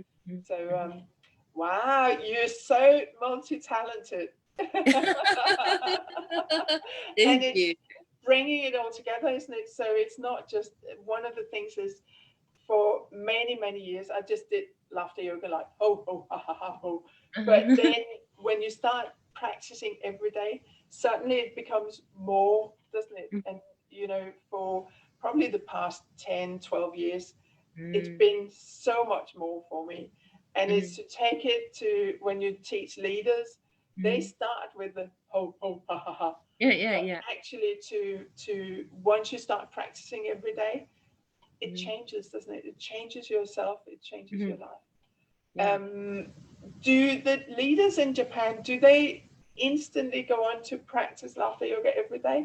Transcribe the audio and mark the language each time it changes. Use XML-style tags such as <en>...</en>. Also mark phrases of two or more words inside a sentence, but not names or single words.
<en>So, wow, you're so multi-talented. Thank you. Bringing it all together, isn't it? So it's not just, one of the things is, for many years I just did laughter yoga, like ho ha ha ha ho. But then when you start practicing every day, suddenly it becomes more, doesn't it? And you know, for probably the past 10-12 years, it's been so much more for me. And it's to take it to when you teach leaders, they Mm. start with the ho ho ha ha ha. Yeah, yeah, But yeah. actually to once you start practicing every day, it Mm. changes, doesn't it? It changes yourself, it changes your Mhm. life. Yeah. Do the leaders in Japan, do they instantly go on to practice laughter yoga every day?</en>